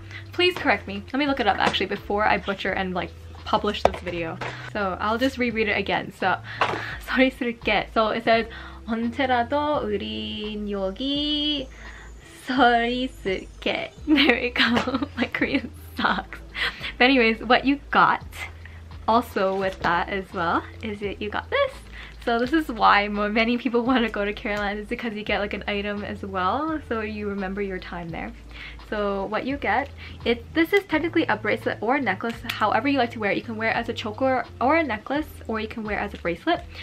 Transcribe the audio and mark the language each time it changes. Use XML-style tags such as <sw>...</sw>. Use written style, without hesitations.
<en>Please correct me. Let me look it up actually before I butcher and like publish this video. So I'll just reread it again.</en> <ko>So 서 있을게. So it says 언제라도 우린 여기 서 있을게.</ko> <en>There we go. My Korean sucks. But anyways, what you got also with that as well is that you got this. So this is why many people want to go to Carolina, is because you get like an item as well, so you remember your time there. So what you get, this is technically a bracelet or a necklace, however you like to wear it. You can wear it as a choker or a necklace, or you can wear it as a bracelet.</en>